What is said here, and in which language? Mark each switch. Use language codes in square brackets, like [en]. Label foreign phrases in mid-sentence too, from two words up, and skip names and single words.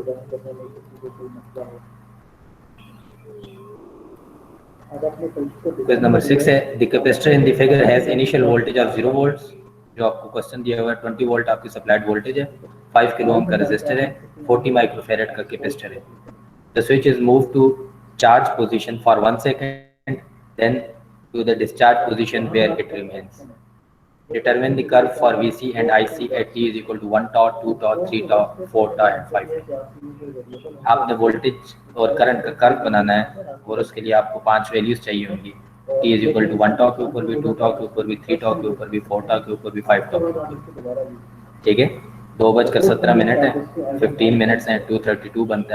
[en] question number 6 है, the capacitor in the figure has initial voltage of 0 volts. [hi] जो आपको क्वेश्चन दिया हुआ है 20 वोल्ट आपकी [en] supplied voltage [hi] है, 5 [en] kilo ohm [hi] का रेजिस्टर है, 40 माइक्रोफैरेड का कैपेसिटर है। [en] the switch is move to charge position for 1 second, then to the discharge position where it remains. Determine the curve for VC and IC at t is equal to 1 tau, 2 tau, 3 tau, 4 tau and 5 tau। [hi] आपने वोल्टेज और करंट का कर्व बनाना है, और उसके लिए आपको 5 वैल्यूज चाहिए होंगी। [en] t is equal to 1 tau [hi] के ऊपर भी, 2 tau के ऊपर भी, 3 tau के ऊपर भी, 4 tau के ऊपर भी, 5 tau के ऊपर भी। ठीक है, 2:17 है, 15 मिनट्स हैं, 2:32 बनता है।